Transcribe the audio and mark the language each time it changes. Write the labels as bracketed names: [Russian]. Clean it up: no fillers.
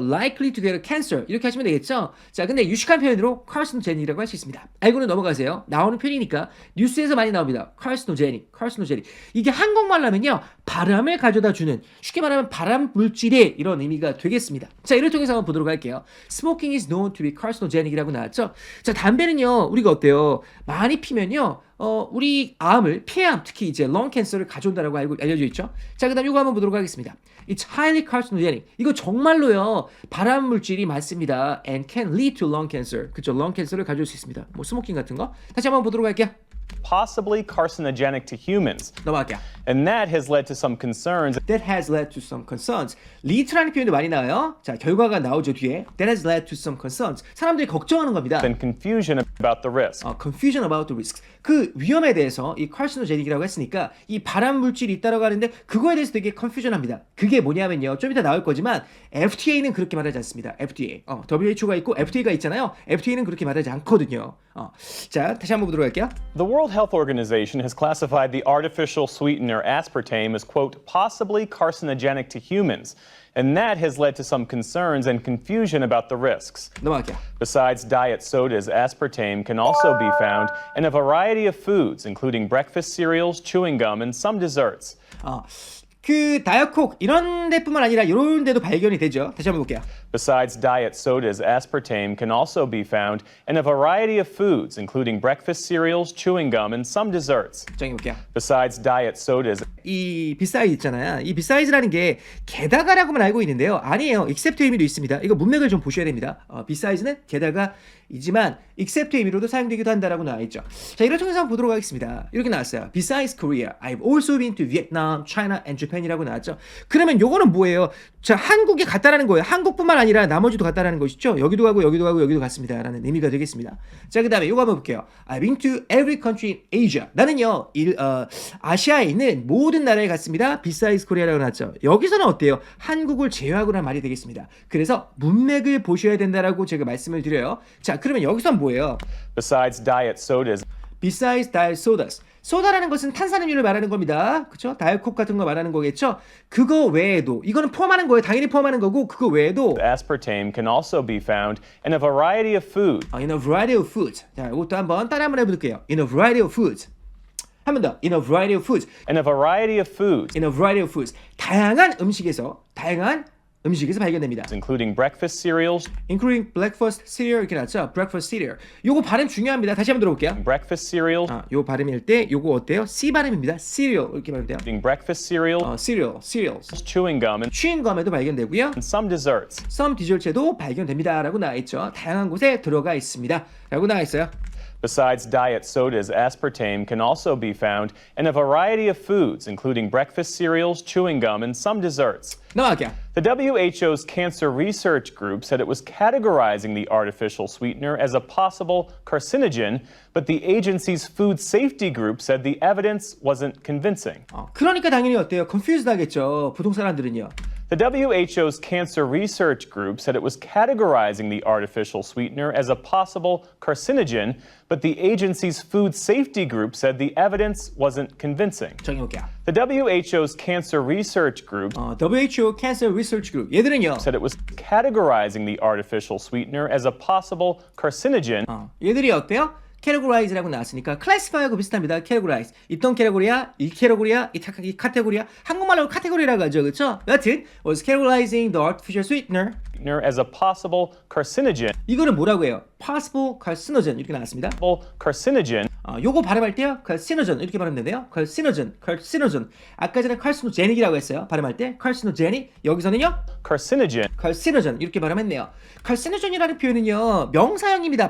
[English] likely to get a cancer [Korean] 이렇게 하시면 되겠죠. 자, 근데 유식한 표현으로 carcinogenic이라고 할 수 있습니다. 알고는 넘어가세요. 나오는 표현이니까 뉴스에서 많이 나옵니다. [English] carcinogenic. [Korean] 이게 한국말로 하면요, 바람을 가져다 주는, 쉽게 말하면 발암 물질의 이런 의미가 되겠습니다. 자, 이를 통해서 한번 보도록 할게요. [English] Smoking is known to be carcinogenic [Korean] 이라고 나왔죠. 자, 담배는요, 우리가 어때요? 많이 피면요, 우리 암을, 폐암, 특히 이제 런 캔서를 가져온다라고 알려져 있죠. 자, 그다음 이거 한번 보도록 하겠습니다. [English] It's highly carcinogenic. [Korean] 이거 정말로요 발암 물질이 많습니다. [English] And can lead to lung cancer. [Korean] 그쵸? 런 캔서를 가져올 수 있습니다. 뭐 스모킹 같은 거. 다시 한번 보도록 할게요. [English] Possibly carcinogenic to humans. [Korean] 넘어갈게요. [English] And that has led to some concerns That has led to some concerns. [Korean] lead라는 표현도 많이 나와요. 자, 결과가 나오죠 뒤에. [English] That has led to some concerns. [Korean] 사람들이 걱정하는 겁니다. [English] and confusion about the risk. Confusion about the risks. [Korean] 그 위험에 대해서 이 carcinogenic이라고 했으니까 이 발암 물질이 있다라고 하는데 그거에 대해서 되게 confusion합니다. 그게 뭐냐면요. 좀 이따 나올 거지만 FDA는 그렇게 말하지 않습니다. [English] FDA. [Korean] WHO가 있고 FDA가 있잖아요. FDA는 그렇게 말하지 않거든요. 자, 다시 한번 보도록 할게요. [English] The World Health Organization has classified the artificial sweetener aspartame as, quote, possibly carcinogenic to humans. And that has led to some concerns and confusion about the risks. [Korean] 넘어갈게요. [English] Besides diet sodas, aspartame can also be found in a variety of foods, including breakfast cereals, chewing gum, and some desserts. [Korean] 그 다이어콕 이런 데뿐만 아니라 이런 데도 발견이 되죠. 다시 한번 볼게요. [English] Besides diet sodas, aspartame can also be found in a variety of foods, including breakfast cereals, chewing gum, and some desserts. [Korean] 정해볼게요. [English] Besides diet sodas, [Korean] 이 비사이즈 있잖아요. 이 비사이즈라는 게 게다가라고만 알고 있는데요. 아니에요. except 의미도 있습니다. 이거 문맥을 좀 보셔야 됩니다. 비사이즈는 게다가이지만 except 의미로도 사용되기도 한다라고 나와 있죠. 자, 이걸 통해서 한번 보도록 하겠습니다. 이렇게 나왔어요. [English] Besides Korea, I've also been to Vietnam, China, and Japan이라고 [Korean] 나왔죠. 그러면 요거는 뭐예요? 자, 한국에 갔다라는 거예요. 한국뿐만 아니라 나머지도 갔다라는 것이죠. 여기도 가고 여기도 가고 여기도 갔습니다라는 의미가 되겠습니다. 자, 그다음에 요거 한번 볼게요. [English] I've been to every country in Asia. [Korean] 나는요, 아시아에 있는 모든 나라에 갔습니다. Besides Korea라고 나왔죠. 여기서는 어때요? 한국을 제외하고라는 말이 되겠습니다. 그래서 문맥을 보셔야 된다라고 제가 말씀을 드려요. 자, 그러면 여기서는 뭐예요? [English] besides diet sodas, Besides diet sodas. [Korean] 소다라는 것은 탄산음료를 말하는 겁니다. 그렇죠? 다이어콕 같은 거 말하는 거겠죠? 그거 외에도 이거는 포함하는 거예요. 당연히 포함하는 거고 그거 외에도 [English] aspartame can also be found in a variety of foods. in a variety of foods. [Korean] 자, 이것도 한번 따라 한번 해볼게요. [English] In a variety of foods. [Korean] 한 번 더. [English] In a variety of foods. In a variety of foods, In a variety of foods. [Korean] 다양한 음식에서 발견됩니다. [English] including breakfast cereals, Including breakfast cereal [Korean] 이렇게 나왔죠? [English] Breakfast cereal. [Korean] 요거 발음 중요합니다. 다시 한번 들어볼게요. [English] breakfast cereals, [Korean] 요 발음일 때 요거 어때요? C 발음입니다. cereal 이렇게 발음돼요. [English] including breakfast cereal, cereals. chewing gum, and [Korean] 추인검에도 발견되고요. [English] some desserts. [Korean] 썸 디졸체도 발견됩니다라고 나와 있죠. 다양한 곳에 들어가 있습니다. 라고 나와 있어요. [English] Besides diet sodas, aspartame can also be found in a variety of foods, including breakfast cereals, chewing gum, and some desserts. [Korean] 넘어갈게요. [English] The WHO's Cancer Research Group said it was categorizing the artificial sweetener as a possible carcinogen, but the agency's Food Safety Group said the evidence wasn't convincing. [Korean] 그러니까 당연히 어때요? confused 하겠죠. 보통 사람들은요. [English] The WHO's Cancer Research Group said it was categorizing the artificial sweetener as a possible carcinogen, but the agency's Food Safety Group said the evidence wasn't convincing. [Korean] 정해볼게요. [English] The WHO's Cancer Research Group WHO Cancer Research Group. [Korean] 얘들은요. [English] said it was categorizing the artificial sweetener as a possible carcinogen, [Korean] 얘들이 어때요? categorize라고 나왔으니까 classify하고 비슷합니다. [English] categorize. [Korean] 있던 캐테고리야, 이 캐테고리야, 이 카테고리야. 한국말로 카테고리라고 하죠. 그렇죠? [English] 여튼 was categorizing the artificial sweetener. as a possible carcinogen, [Korean] 이거는 뭐라고 해요? possible carcinogen 이렇게 나왔습니다. [English] carcinogen, [Korean] 요거 발음할 때요. carcinogen 이렇게 발음되는데요. carcinogen. 아까 전에 carcinogenic이라고 했어요. 발음할 때 carcinogenic. 여기서는요. carcinogen 이렇게 발음했네요. carcinogen이라는 표현은요. 명사형입니다.